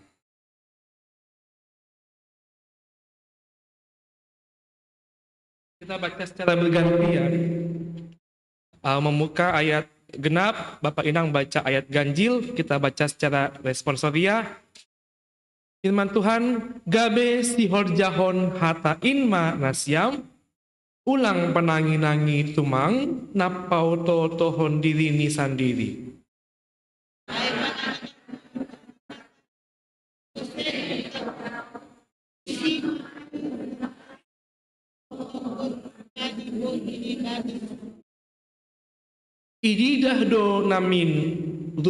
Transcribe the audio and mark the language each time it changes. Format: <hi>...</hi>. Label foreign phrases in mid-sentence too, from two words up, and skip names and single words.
<id>Kita baca secara bergantian. Membuka ayat genap, Bapak Inang baca ayat ganjil, kita baca secara responsoria. Firman Tuhan,</id> <bts>gabe sihor jahon hata inma nasyam, ulang penangi-nangi tumang, napau to tohon diri ni sandiri. Ididah do namin rupani.</bts>